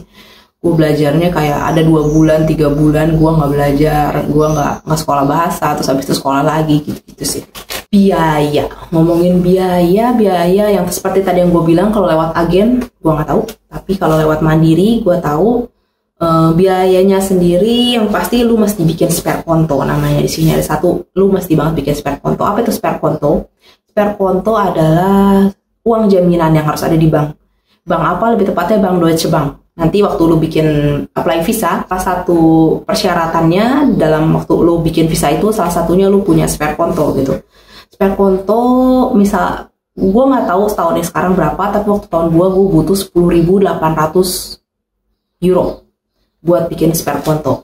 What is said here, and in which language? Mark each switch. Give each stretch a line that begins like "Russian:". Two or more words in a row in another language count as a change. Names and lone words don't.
Indonesian: Gue belajarnya kayak ada 2 bulan, 3 bulan gue nggak belajar, gue nggak sekolah bahasa, terus habis itu sekolah lagi gitu sih. Biaya, ngomongin biaya yang seperti tadi yang gue bilang, kalau lewat agen gue nggak tahu, tapi kalau lewat mandiri gue tahu. Biayanya sendiri yang pasti lu mesti bikin spare konto, namanya di sini ada satu, lu mesti banget bikin spare konto. Apa itu spare konto? Spare konto adalah uang jaminan yang harus ada di bank. Bank apa? Lebih tepatnya Bank Deutsche Bank. Nanti waktu lu bikin apply visa, salah satu persyaratannya dalam waktu lu bikin visa itu salah satunya lu punya spare konto gitu. Spare konto, misal gue nggak tahu setahunnya sekarang berapa, tapi waktu tahun gue butuh 10.800 euro buat bikin spare konto.